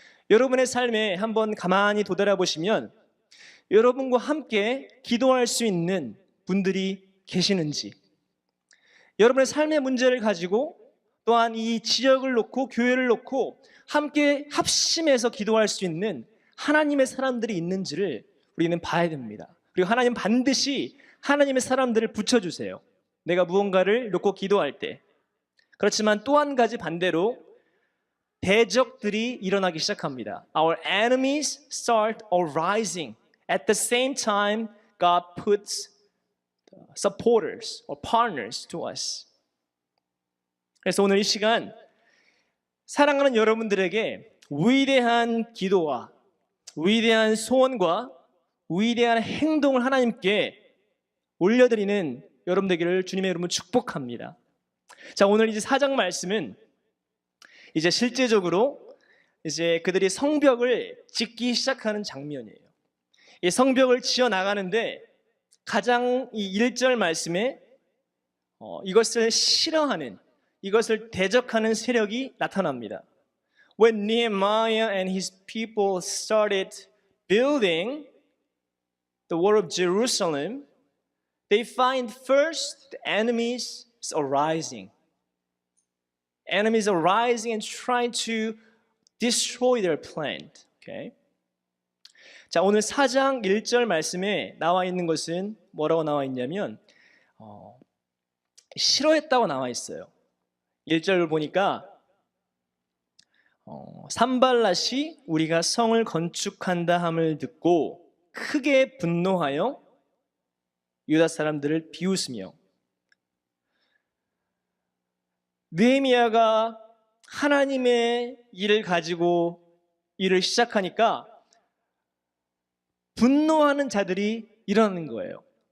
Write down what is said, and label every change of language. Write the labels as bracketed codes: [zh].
[ko] 여러분의 삶에 한번 가만히 되돌아보시면 여러분과 함께 기도할 수 있는 분들이 계시는지, 여러분의 삶의 문제를 가지고 또한 이 지역을 놓고 교회를 놓고 함께 합심해서 기도할 수 있는 하나님의 사람들이 있는지를 우리는 봐야 됩니다. 그리고 하나님 반드시 하나님의 사람들을 붙여주세요. 내가 무언가를 놓고 기도할 때. 그렇지만 또 한 가지 반대로 대적들이 일어나기 시작합니다. [en] Our enemies start arising. At the same time, God puts supporters or partners to us. [ko] 그래서 오늘 이 시간 사랑하는 여러분들에게 위대한 기도와 위대한 소원과 위대한 행동을 하나님께 올려드리는 여러분 되기를 주님의 이름으로 축복합니다. 자, 오늘 이제 4장 말씀은 이제 실제적으로 이제 그들이 성벽을 짓기 시작하는 장면이에요. 이 성벽을 지어 나가는데 가장 이 1절 말씀에 이것을 싫어하는, 이것을 대적하는 세력이 나타납니다. [en] When Nehemiah and his people started building the wall of Jerusalem, they find first the enemies arising. Enemies arising and trying to destroy their plan. Okay? [ko] 자, 오늘 4장 1절 말씀에 나와 있는 것은 뭐라고 나와 있냐면 싫어했다고 나와 있어요. 1절을 보니까 산발랏이 우리가 성을 건축한다 함을 듣고 크게 분노하여 유다 사람들을 비웃으며, 느헤미야가 하나님의 일을 가지고 일을 시작하니까 분노하는 자들이 일어나는 거예요.